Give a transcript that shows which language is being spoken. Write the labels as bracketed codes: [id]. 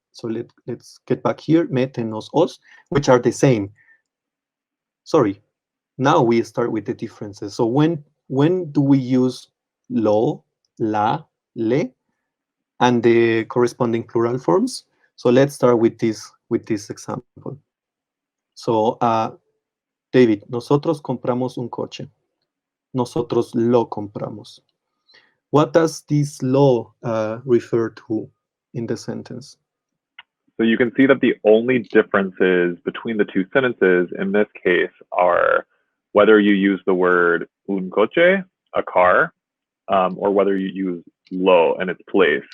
[en] So let's get back here, mete, nos, os, which are the same. Sorry, now we start with the differences. So when do we use lo, la, le, and the corresponding plural forms? So let's start with this example. [es] So David, nosotros compramos un coche. Nosotros lo compramos. [en] What does this lo refer to in the sentence? So you can see that the only differences between the two sentences in this case are whether you use the word un coche, a car, or whether you use lo in its place.